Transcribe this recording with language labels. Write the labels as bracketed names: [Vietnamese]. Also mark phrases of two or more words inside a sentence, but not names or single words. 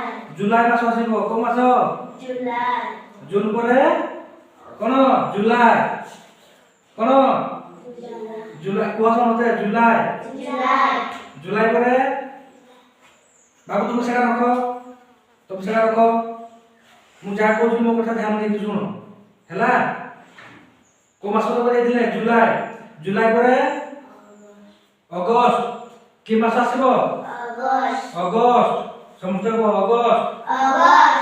[Odia] ଜୁଲାଇ ମାସ ଆସବ। କୋନ ମାସ? জুলাই। ଜୁନ ପରେ କୋନ? ଜୁଲାଇ। କୋନ? ଜୁଲାଇ। କୋନ ସମସ୍ତେ? ଜୁଲାଇ। জুলাই। ଜୁଲାଇ ପରେ ବାବୁ ତୁମି ସେଟା ରଖ। ତୁମି ସେଟା ରଖ। ମୁଁ ଯାହା କହୁଛି ମୋ କଥା ଧ୍ୟାନ ଦେଇକି ଶୁଣ ହେଲା। କୋଉ ମାସ ତକ ଯାଇଥିଲେ? ଜୁଲାଇ। ଜୁଲାଇ ପରେ ଅଗଷ୍ଟ। କି ମାସ ଆସିବ? ଅଗଷ୍ଟ। ଅଗଷ୍ଟ। ସମସ୍ତେ କୁହ ଅଗଷ୍ଟ। ଅଗଷ୍ଟ।